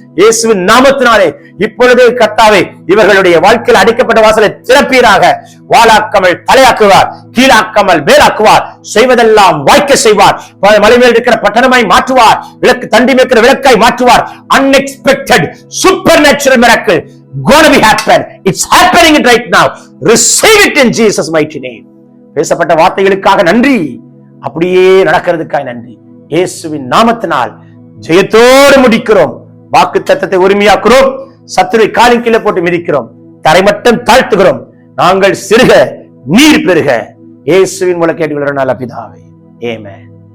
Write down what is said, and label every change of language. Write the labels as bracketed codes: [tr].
[ta] இயேசுவின் நாமத்தினாலே இப்பொழுதே கர்த்தாவே இவர்களுடைய வாழ்க்கையில் அடைக்கப்பட்ட வாசலை திறப்பீராக. வாளாக்காமல் தலையாக்குவார், கீழாக்காமல் மேலாக்குவார், செய்வதெல்லாம் வாய்க்க செய்வார். மலை மேல் இருக்கிற பட்டணமாய் மாற்றுவார், விளக்கு தண்டி இருக்கிற விளக்காய் மாற்றுவார். [en] Unexpected supernatural miracle gonna be happen. It's happening right now. Receive it in Jesus mighty name. [ta] பேசப்பட்ட வார்த்தைகளுக்காக நன்றி. அப்படியே நடக்கிறதுக்காக நன்றி. இயேசுவின் நாமத்தினால் ஜெயத்தோடு முடிக்கிறோம். வாக்கு தத்தத்தை உரிமையாக்குறோம். சத்துருவை காலின் கீழே போட்டு மிதிக்கிறோம். தரை மட்டும் தாழ்த்துகிறோம். நாங்கள் சிறுக, நீர் பெருக. இயேசுவின் மூலம் கேட்டுக்கொள்கிறோம் நல்ல பிதாவே. ஆமென்.